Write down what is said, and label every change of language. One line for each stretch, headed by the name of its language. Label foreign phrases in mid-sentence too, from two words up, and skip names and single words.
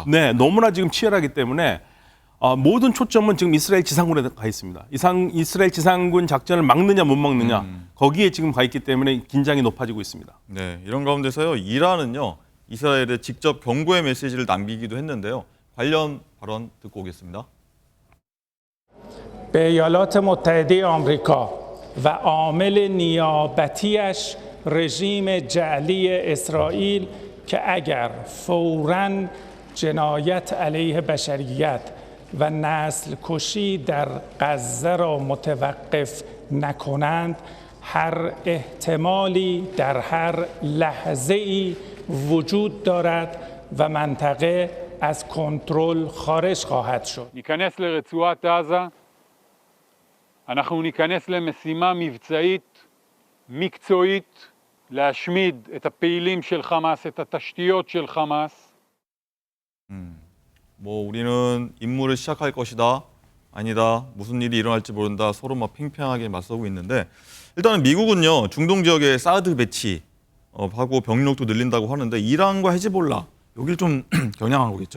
Korean: 네, 너무나 지금 치열하기 때문에 모든 초점은 지금 이스라엘 지상군에 가 있습니다. 이스라엘 지상군 작전을 막느냐 못 막느냐 거기에 지금 가 있기 때문에 긴장이 높아지고 있습니다. 네, 이런 가운데서요, 이란은요, 이스라엘에 직접 경고의 메시지를 남기기도 했는데요. 관련 발언 듣고 오겠습니다.
Persian: به ایالات متحده آمریکا و عامل نیابتیش رژیم جعلی اسرائیل که اگر فوراً جنایت علیه بشریت و نسل کشی در غزه را متوقف نکنند هر احتمالی در هر لحظه‌ای وجود دارد و منطقه از کنترل خارج خواهد شد.
Hebrew: ניכנס לרצועת עזה, אנחנו ניכנס למשימה מבצעית, מקצועית, להשמיד את הפעילים של חמאס, את התשתיות של חמאס.
Korean: 뭐 우리는 임무를 시작할 것이다. 아니다. 무슨 일이 일어날지 모른다. 서로 막 팽팽하게 맞서고 있는데 일단은 미국은요, 중동 지역에 사드 배치 하고 병력도 늘린다고 하는데 이란과 헤즈볼라 여기를 좀 겨냥하고 있죠.